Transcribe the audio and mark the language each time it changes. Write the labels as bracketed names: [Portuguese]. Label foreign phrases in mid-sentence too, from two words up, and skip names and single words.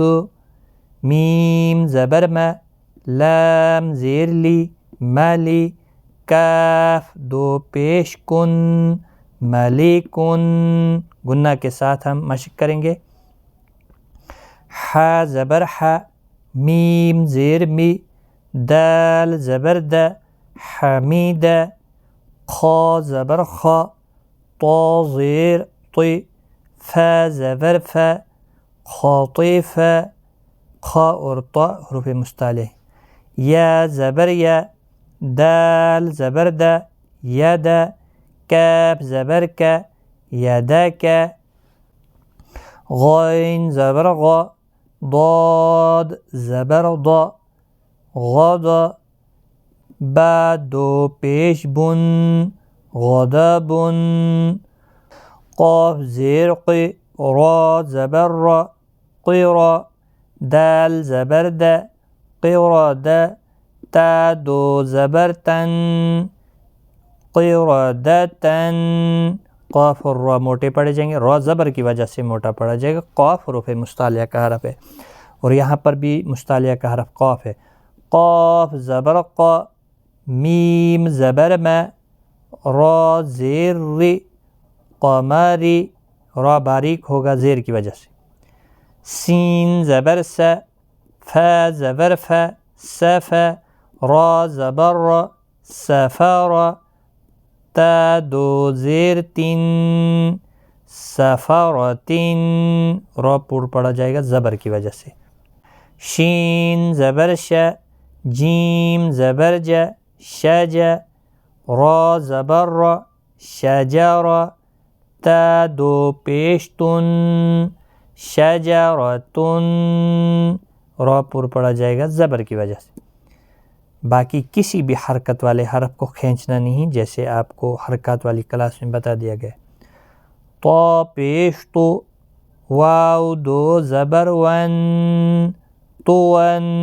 [Urdu] میم زبر م، لام زیر لی، ملی، کاف 2 پیش کن، ملیکن۔ گنہ کے ساتھ ہم مشق کریں گے۔ ح زبر ح، میم زیر می، دال زبر د، حمید، خا زبر خا، طا زیر طی، ف زبر ف، خاطف۔ خا اور طا حروف مستعلیہ۔ یا زبر یا، دال زبر د، ید، کاف زبر کا، یدک۔ غین زبر غا، ضاد زبر ضا، غض۔ با 2 پیش بن، غضب۔ قاف زیر قی، را زبر را، قرا۔ دال زبر د، قرد، تا 2 زبر تن، قردتن۔ قاف اور را موٹے پڑے جائیں گے، را زبر کی وجہ سے موٹا پڑا جائے گا۔ قاف حروف مستعلیہ کا حرف ہے، اور یہاں پر بھی مستعلیہ کا حرف قاف ہے۔ قاف زبر قا، میم زبر م، را زیر ری، قمری۔ را باریک ہوگا زیر کی وجہ سے۔ سین زبر س، ف زبر ف، سف، را زبر را، سفر۔ تا 2 زیر تین، سفرتن۔ را پور پڑا جائے گا زبر کی وجہ سے۔ شین زبر ش، جیم زبر ج، شج، را زبر را، شجر۔ تا 2 پیش تن، شجرتن۔ را پور پڑا جائے گا زبر کی وجہ سے۔ باقی کسی بھی حرکت والے حرف کو کھینچنا نہیں، جیسے آپ کو حرکات والی کلاس میں بتا دیا گیا۔ طا پیش تو، واو 2 زبر ون، طون۔